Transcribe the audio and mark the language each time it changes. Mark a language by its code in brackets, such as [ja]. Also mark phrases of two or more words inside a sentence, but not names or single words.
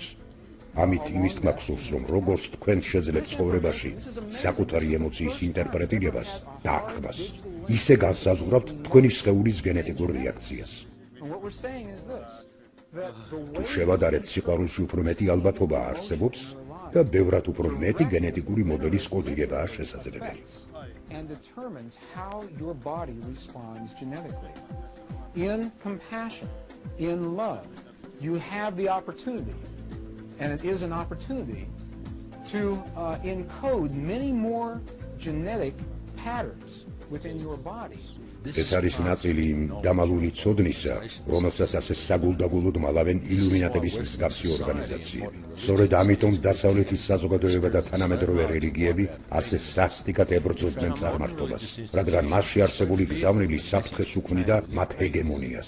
[ka] ამით იმის თქმა გსურს, რომ როგორც თქვენ შეძლებთ ცხოვრებაში საკუთარი ემოციის ინტერპრეტირებას და აღქმას, ისე განსაზღვრავთ თქვენი სხეულის გენეტიკურ რეაქციას. თუ შევადარებთ, სიყვარულში უფრო მეტი ალბათობა არსებობს და ბევრად უფრო მეტი გენეტიკური მოდელის კოდირებაა შესაძლებელი. [en] And determines how your body responds genetically. In compassion, in love, you have the opportunity, and it is an opportunity, to encode many more genetic patterns within your body. [ka] ეს არის ნაწილი იმ დამალული ცოდნისა, რომელსაც ასე საგულდაგულოდ მალავენ ილუმინატების მსგავსი ორგანიზაციები. სწორედ ამიტომ დასავლეთის საზოგადოება და თანამედროვე რელიგიები ასე სასტიკად ებრძოდნენ წარმართობას, რადგან მასში არსებული გზავნილი საფრთხეს უქმნიდა მათ ჰეგემონიას.